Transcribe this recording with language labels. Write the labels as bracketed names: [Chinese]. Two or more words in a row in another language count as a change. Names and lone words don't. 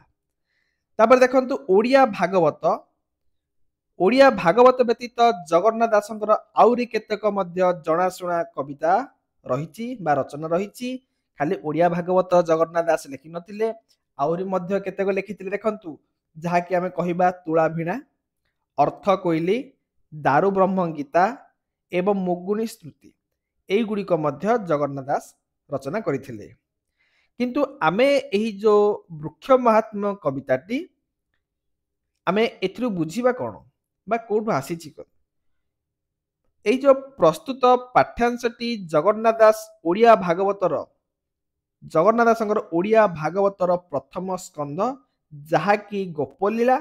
[Odia] ତାପରେ ଦେଖନ୍ତୁ ଓଡ଼ିଆ ଭାଗବତ ବ୍ୟତୀତ ଜଗନ୍ନାଥ ଦାସଙ୍କର ଆଉରି କେତେକ ମଧ୍ୟ ଜଣାଶୁଣା କବିତା ରହିଛି ବା ରଚନା ରହିଛି। ଖାଲି ଓଡ଼ିଆ ଭାଗବତ ଜଗନ୍ନାଥ ଦାସ ଲେଖି ନଥିଲେ, ଆଉରି ମଧ୍ୟ କେତେକ ଲେଖିଥିଲେ ଦେଖନ୍ତୁ, ଯାହା କି ଆମେ କହିବା ତୁଳା ଭିଣା, ଅର୍ଥ କୋଇଲି, ଦାରୁ ବ୍ରହ୍ମ ଗୀତା ଏବଂ ମୁଗୁନି ସ୍ତୁତି, ଏଇ ଗୁଡ଼ିକ ମଧ୍ୟ ଜଗନ୍ନାଥ ଦାସ ରଚନା କରିଥିଲେ। କିନ୍ତୁ ଆମେ ଏହି ଯୋ ବୃକ୍ଷ ମହାତ୍ମ୍ୟ କବିତାଟି ଆମେ ଏଥିରୁ ବୁଝିବା କୋନ ବା କୋଠୁ ଆସିଛି କୋନ। ଏଇ ଯୋ ପ୍ରସ୍ତୁତ ପାଠ୍ୟାଂଶଟି ଜଗନ୍ନାଥ ଦାସ ଓଡ଼ିଆ ଭାଗବତର ଜଗନ୍ନାଥ ଦାସଙ୍କର ଓଡ଼ିଆ ଭାଗବତର ପ୍ରଥମ ସ୍କନ୍ଧ, ଯାହା କି ଗୋପଲୀଳା।